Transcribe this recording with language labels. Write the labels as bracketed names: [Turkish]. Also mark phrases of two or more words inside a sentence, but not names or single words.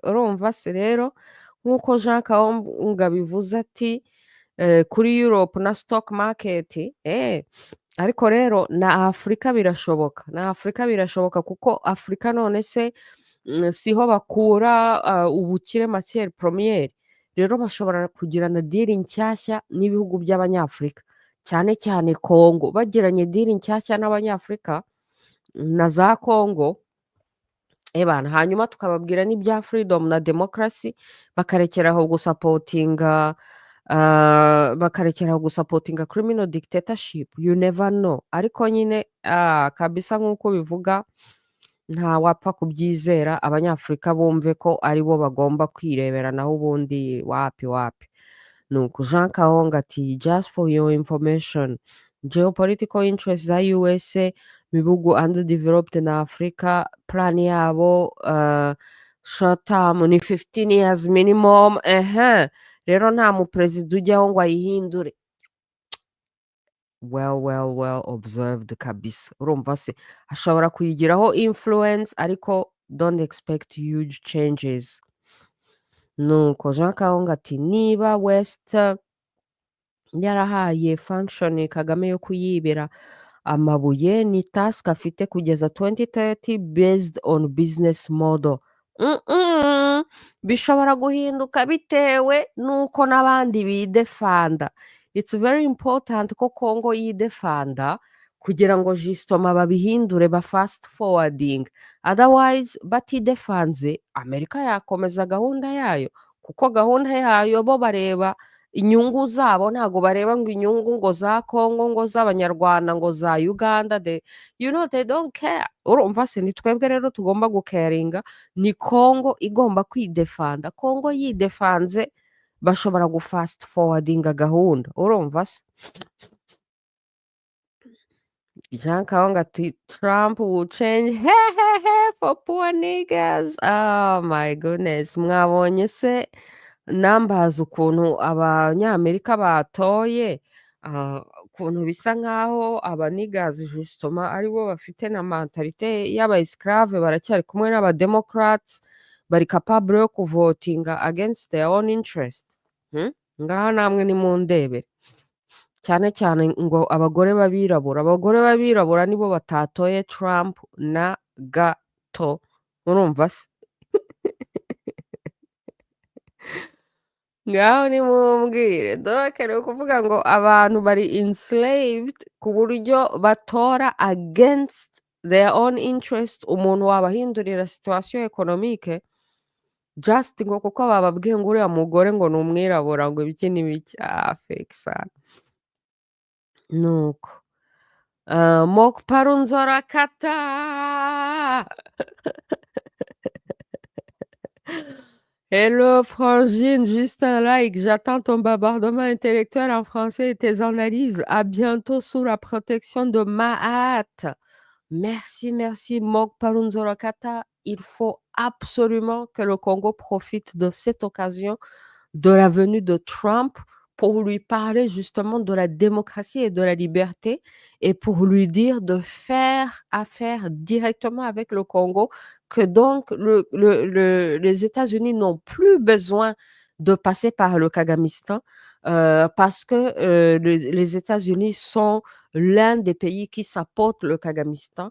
[Kinyarwanda] Urumva se rero nk'uko Jean Kaonga bivuze ati kuri Europe na [English] stock market, [Kinyarwanda] ariko rero na Afurika birashoboka kuko Afurika none se siho bakura ubukire [French] matière première. [Kinyarwanda] Rero bashobora kugirana deal nshyashya n'ibihugu by'abanyafurika, cyane Kongo. Bagiranye deal nshyashya n'abanyafurika na za Kongo, bana hanyuma tukababwira n'ibya freedom na democracy, bakarekeraho gusapotinga [English] criminal dictatorship. You never know. [Kinyarwanda] Ariko nyine kabisa nk'uko bivuga nta wapfa kubyizera. Abanyafurika bumve ko ari bo bagomba kwirebera, naho ubundi wapi. Nuko Jean Kaonga ati [English] just for your information, geopolitical interests [Kinyarwanda] za USA mu bihugu underdeveloped na Africa, plan yabo [English] short term [Kinyarwanda] ni [English] 15 years minimum. [Kinyarwanda] Rero nta muperezida ujyaho ngo ayihindure. [English] Well observed kabisa. [Kinyarwanda] Urumva se ashobora kuyigiraho influence ariko [English] don't expect huge changes. [Kinyarwanda] nuko Jean Kaonga ati niba West yarahaye function Kagame yo kuyibira amabuye ni task afite kugeza 2030 [English] based on business model. [Kinyarwanda] Bishobora guhinduka bitewe n'uko n'abandi bidefanda. [English] It's very important [Kinyarwanda] ko Congo yidefanda kugira ngo justement babihindure ba [English] fast forwarding, [Kinyarwanda] otherwise batidefanze Amerika yakomeza gahunda yayo, kuko gahunda yayo bo bareba inyungu zabo, ntago bareba ngo inyungu ngo za Congo, ngo z'Abanyarwanda, ngo za Uganda, [English] they don't care. [Kinyarwanda] Urumva se ni twebwe rero tugomba gucaringa, ni Congo igomba kwidefanda. Congo yidefanze bashobora gufast forwardinga gahunda, urumva se? [English] Jean Kaonga ati Trump will change for poor niggas. Oh my goodness, [Kinyarwanda] mwabonye se nambaza ukuntu abanyamerika batoye, ukuntu bisa nkaho abanigazi justement aribo bafite na mentalite y'aba esclave, baracyari kumwe n'abademocrats, bari capable yo kuvotinga [English] against their own interest. [Kinyarwanda] Ngaho namwe nimundebere, cyane cyane ngo abagore b'abirabura nibo batatoye Trump na gato, urumva se? Ngaho nimumbwire, donc ni ukuvuga ngo abantu bari enslaved ku buryo batora [English] against their own interest, [Kinyarwanda] umuntu wabahindurira [French] situation economique [Kinyarwanda] just ngo kuko bababwiye ngo uriya mugore ngo ni umwirabura, ngo ibiki n'ibiki. Fake sana. Nuko Mokparunzora kata. [French] Hello Frangine, juste un like, j'attends ton babardement intellectuel en français et tes analyses. À bientôt sous la protection de Mahat. Merci, merci Mokparunzora kata. Il faut absolument que le Congo profite de cette occasion de la venue de Trump pour lui parler justement de la démocratie et de la liberté, et pour lui dire de faire affaire directement avec le Congo, que donc les États-Unis n'ont plus besoin de passer par le Kagamistan, parce que les États-Unis sont l'un des pays qui supportent le Kagamistan.